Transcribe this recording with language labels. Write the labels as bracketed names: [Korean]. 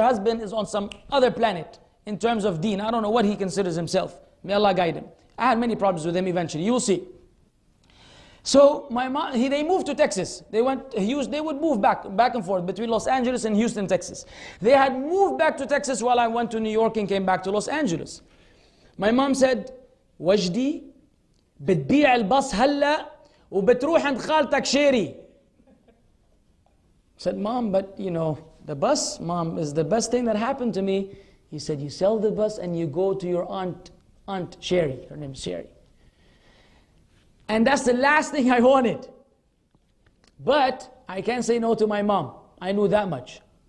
[English] Her husband is on some other planet in terms of deen. I don't know what he considers himself. May Allah guide him. I had many problems with him eventually. You'll see. So my mom, they moved to Texas. They would move back and forth between Los Angeles and Houston, Texas. They had moved back to Texas while I went to New York and came back to Los Angeles. My mom said, [Arabic] Wajdi, بتبيع الباص هلا وبتروح عند خالتك شيري. [English] I said, Mom, but the bus, Mom, is the best thing that happened to me. He said, you sell the bus and you go to your aunt Sherry. Her name is Sherry. And that's the last thing I wanted. But I can't say no to my mom. I knew that much.